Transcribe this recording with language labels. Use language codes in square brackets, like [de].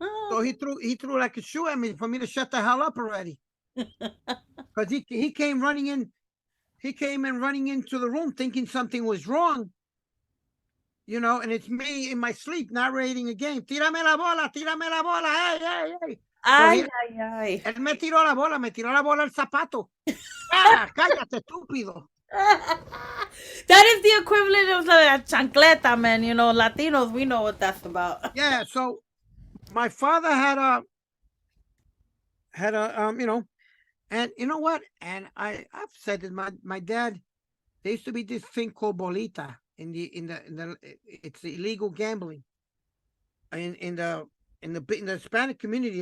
[en] So he threw like a shoe at me for me to shut the hell up already. Because he came running in, he came in running into the room thinking something was wrong, and it's me in my sleep narrating a game. [es] Tírame la bola, hey, hey, hey. [en] So Ay, ay, ay. [es] él me tiró la bola el zapato. Ah, cállate, estúpido. [en] That is the equivalent of the chancleta, man. You know, Latinos, we know what that's about. Yeah, so my father had a and you know what? And I've said that my dad, there used to be this thing called bolita in the it's illegal gambling in the Hispanic community.